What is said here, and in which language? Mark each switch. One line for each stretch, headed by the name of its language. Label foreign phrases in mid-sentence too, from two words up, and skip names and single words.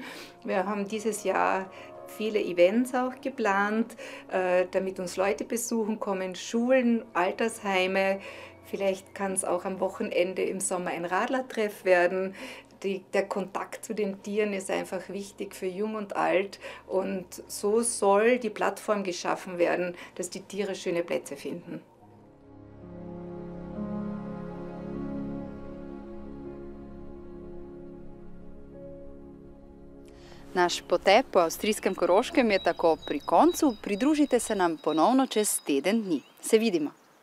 German: Wir haben dieses Jahr viele Events auch geplant, damit uns Leute besuchen kommen, Schulen, Altersheime. Vielleicht kann es auch am Wochenende im Sommer ein Radlertreff werden. Der Kontakt zu den Tieren ist einfach wichtig für Jung und Alt und so soll die Plattform geschaffen werden, dass die Tiere schöne Plätze finden.
Slovenian: Naš potep po avstrijskem Koroškem je tako pri koncu. Pridružite se nam ponovno čez teden dni. Se vidimo!